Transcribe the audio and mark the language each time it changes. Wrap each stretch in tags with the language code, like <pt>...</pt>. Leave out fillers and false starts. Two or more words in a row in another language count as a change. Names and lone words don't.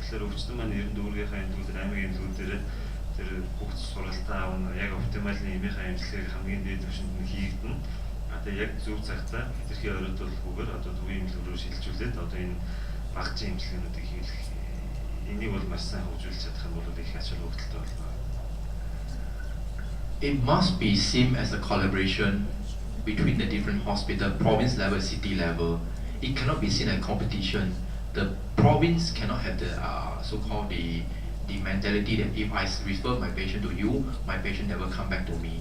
<mn>Тэгэхээр өвчтөн маань ер нь дүүргийнхаа эмнэлгүүд, аймгийн эмнэлгүүдээр тэр бүх сургалтаа авна, яг оптималны эмийнхаа эмчилгээг хамгийн дээд төвшөнд нь хийгдэн. Одоо яг зөв цагтаа хэтэрхий оройдуулахгүйгээр одоо төвийн эмнэлэг рүү шилжүүлээд одоо энэ багцын эмчилгээнүүдийг хийх. Энийг бол маш сайн хөгжүүлж чадах юм бол их ач холбогдолтой болно.</mn> <en>It must be seen as a collaboration between the different hospital, province level, city level. It cannot be seen as competition. The province cannot have the so-called the mentality that if I refer my patient to you, my patient never come back to me.</en>